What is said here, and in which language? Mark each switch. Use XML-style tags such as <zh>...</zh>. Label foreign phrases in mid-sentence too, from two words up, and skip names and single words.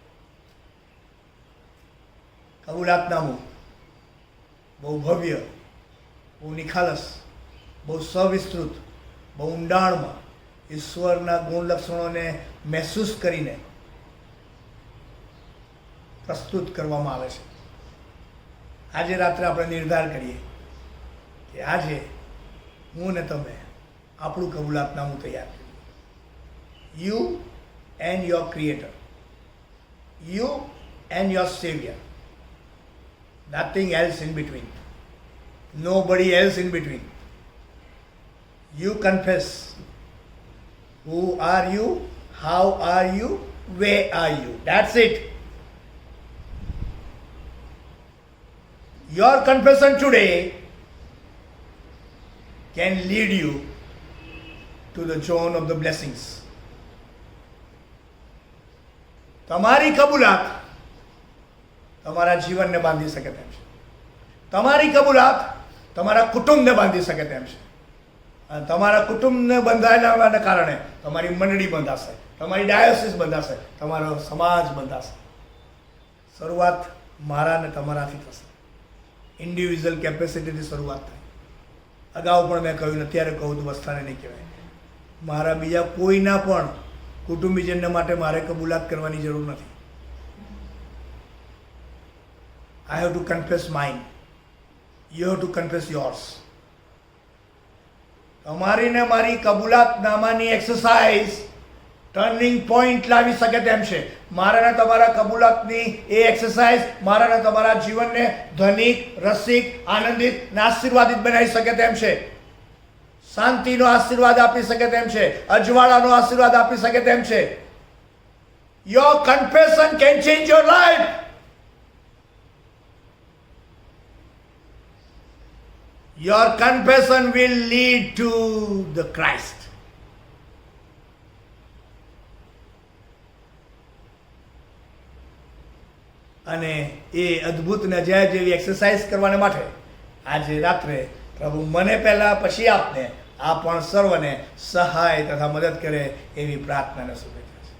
<gu>કબૂલાતનામું બહુ ભવ્ય, બહુ નિખાલસ, બહુ સવિસ્તૃત, બહુ ઊંડાણમાં ઈશ્વરના ગુણ લક્ષણોને મહેસૂસ કરીને પ્રસ્તુત કરવામાં આવે છે. આજે રાત્રે આપણે નિર્ધાર કરીએ કે આજે હું ને તમે આપણું કબૂલાતનામું તૈયાર કરીએ.</gu> <en>you and your creator, you and your saviour, nothing else in between, nobody else in between. You confess who are you, how are you, where are you. That's it. Your confession today can lead you to the zone of the blessings.</en> <gu>તમારી કબૂલાત તમારા જીવનને બાંધી શકે તેમ છે. તમારી કબૂલાત તમારા કુટુંબને બાંધી શકે તેમ છે. અને તમારા કુટુંબને બંધાયેલાના કારણે તમારી મંડળી બંધાશે, તમારી ડાયોસિસ બંધાશે, તમારો સમાજ બંધાશે. શરૂઆત મારા ને તમારાથી થશે.</gu> <en>individual capacityથી</en> <gu>શરૂઆત થાય. અગાઉ પણ મેં કહ્યું, અત્યારે કહું તો વસ્તાને નહીં કહેવાય. મારા બીજા કોઈના પણ કુટુંબીજનને માટે મારે કબૂલાત કરવાની જરૂર નથી.</gu> <en>I have to confess mine. You have to confess yours.</en> <gu>તમારી ને મારી કબૂલાતનામાની</gu> <en>exercise turning point</en> <gu>લાવી શકે તેમ છે. મારા ને તમારા કબૂલાતની એ એક્સરસાઇઝ મારા ને તમારા જીવનને ધનિક, રસિક, આનંદિત અને આશીર્વાદિત બનાવી શકે તેમ છે. શાંતિનો આશીર્વાદ આપી શકે તેમ છે. અજવાળાનો આશીર્વાદ આપી શકે તેમ છે.</gu> <en>Your confession can change your life. Your confession will lead to the Christ.</en> <gu>અને એ અદ્ભુત ને અજાયબ જેવી એક્સરસાઇઝ કરવાને માટે આજે રાત્રે પ્રભુ મને પહેલા પછી આપને આ પણ સર્વને સહાય તથા મદદ કરે એવી પ્રાર્થનાને શુભેચ્છા છે.</gu>